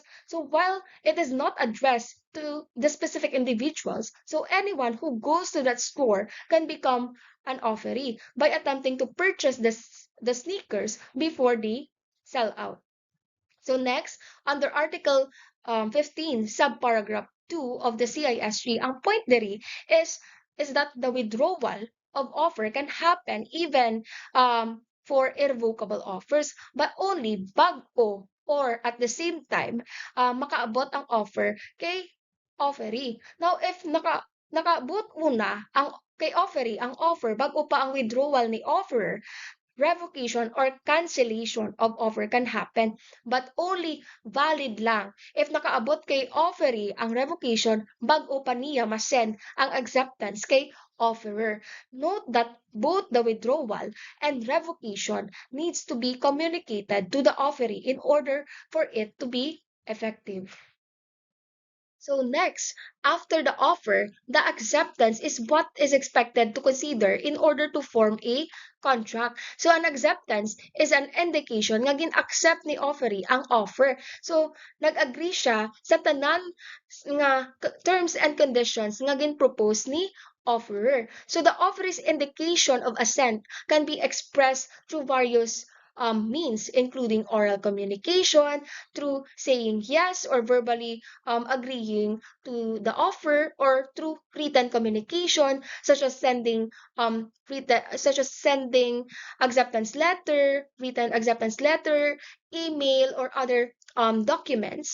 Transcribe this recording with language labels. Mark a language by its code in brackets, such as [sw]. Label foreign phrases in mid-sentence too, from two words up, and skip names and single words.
[en] So while it is not addressed to the specific individuals, so anyone who goes to that store can become an offeree by attempting to purchase the sneakers before they sell out. So next, under Article 15, subparagraph 2 of the CISG, [hil] ang point diri [en] is that the withdrawal of offer can happen even for irrevocable offers, but only bago or at the same time [hil] makaabot ang offer kay offeree. [en] Now, if [hil] nakaabot una ang kay offeree ang offer bago pa ang withdrawal ni offerer, [en] revocation or cancellation of offer can happen, but only valid [hil] lang if nakaabot kay offeree ang revocation bago pa niya masend ang acceptance kay offerer. [en] Note that both the withdrawal and revocation needs to be communicated to the offeree in order for it to be effective. So next, after the offer, the acceptance is what is expected to consider in order to form a contract. So an acceptance is an indication [hil] nga gin-accept ni offeree ang offer. So nag-agree siya sa tanan nga [en] terms and conditions [hil] nga gin-propose ni offerer. [en] So the offeree's indication of assent can be expressed through various means, including oral communication through saying yes or verbally agreeing to the offer, or through written communication such as sending written acceptance letter, email, or other documents.